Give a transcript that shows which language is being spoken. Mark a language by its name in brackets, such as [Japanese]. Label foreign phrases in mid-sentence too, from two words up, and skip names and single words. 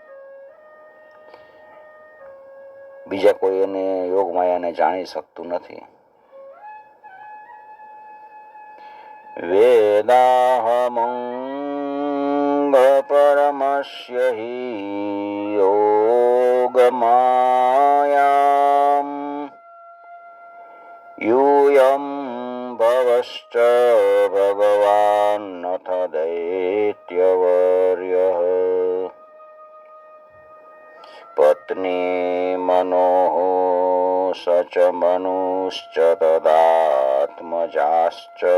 [Gujarati] બીજા કોઈ એને યોગ માયાને જાણી શકતું નથી. [Sanskrit] વેદાહમંગ પરમસ્ય હિ યોગમાયામ यूयं भवश्च भगवान्नथ दैत्यवर्यः पत्नी मनोः स च मनुश्च तदात्मजाश्च